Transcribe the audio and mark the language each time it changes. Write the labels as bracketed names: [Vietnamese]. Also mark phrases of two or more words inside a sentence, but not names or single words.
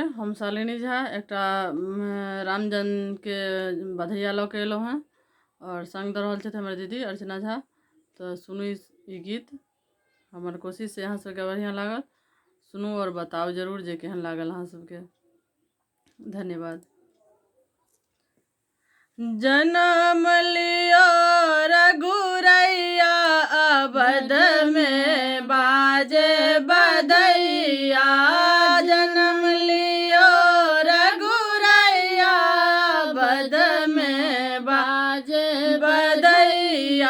[Maithili] हम शालिनी झा एकटा रामजन के बधैया लऽ के एलहुँ हैं और संग दऽ रहल छथि हमर दीदी अर्चना झा। तो सुनू ई गीत। हमर कोशिश है अहाँ सबके बढ़िया लागल। सुनू और बताओ जरूर जे केहन लागल अहाँ सबके। धन्यवाद। जन्म लियो रघुरैया अवध में बाजे बधैया। जन्म लियो रघुरैया अवध में बाजे बधैया।